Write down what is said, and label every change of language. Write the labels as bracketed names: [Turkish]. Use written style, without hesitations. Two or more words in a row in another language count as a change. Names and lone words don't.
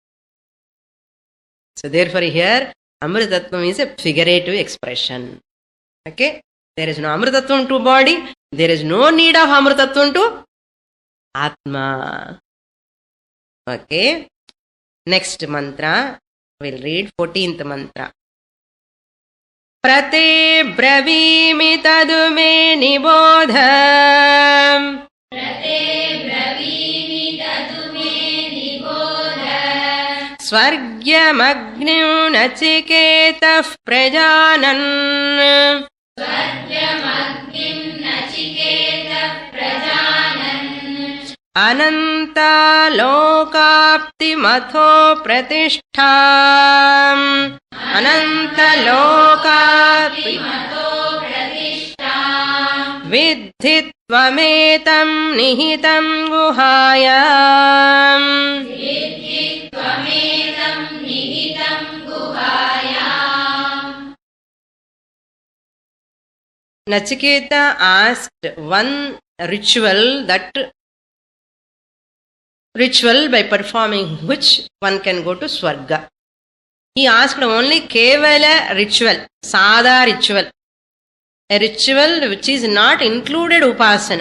[English] So therefore here, Amritatvam is a figurative expression. Okay? There is no Amritatvam to body. There is no need of Amritatvam to Atma. Okay. Next mantra. We'll read 14th mantra. [Sanskrit] Prate bravimi tadu me nibodham. Prate bravimi tadu me nibodham. Swargyamagnim nachiketah prajanan. Swargyamagnim nachiketah prajanan. Ananta lokapti matho pratishtham. Ananta lokapti matho pratishtham. Vidhi tvametam nihitam guhayam. Vidhi tvametam nihitam guhayam. [English] Nachiketa asked one ritual by performing which one can go to Swarga. He asked only Kevala ritual, Sada ritual, a ritual which is not included Upasana.